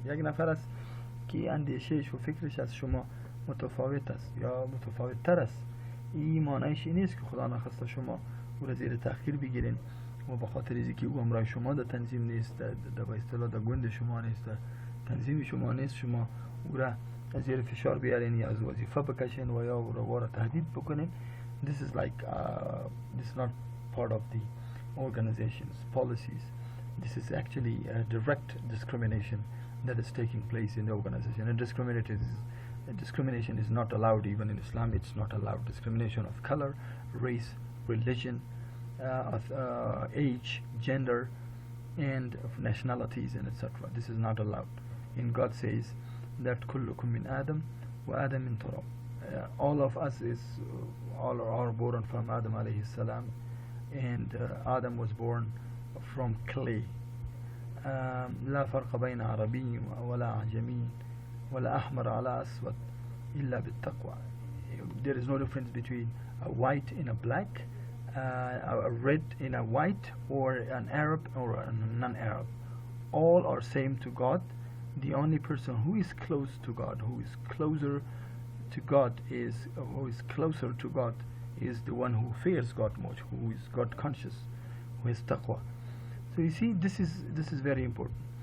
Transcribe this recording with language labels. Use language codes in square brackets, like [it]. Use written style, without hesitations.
[fa] یک نفر است که اندیشهش و فکرش از شما متفاوت است یا متفاوت تر است، این معنیش این نیست که خدا نخواسته شما او را زیر تأخیر بگیرین و به خاطر اینکه او همراه شما در تنظیم نیست، در به اصطلاح در گوند شما نیست، در تنظیم شما نیست، شما او را زیر فشار بیارین یا از وظیفه بکشین و یا او را تهدید بکنین. [en] This is like this is not part of the organization's policies. This is actually a direct discrimination that is taking place in the organization. And discrimination is not allowed even in Islam. It's not allowed. Discrimination of color, race, religion, of age, gender, and of nationalities, and etc. This is not allowed. And God says that [ar] kullukum min Adam wa Adam min turab. [en] All of us all are born from Adam alayhi salam, and Adam was born from clay. [ar] لا فرق بين عربي ولا عجمي ولا أحمر على أسود إلا بالتقوى. [en] There is no difference between a white and a black, a red and a white, or an Arab or a non-Arab. All are same to God. The only person who is close to God, who is closer to God, is the one who fears God much, who is God conscious, who is taqwa. So you see, this is very important.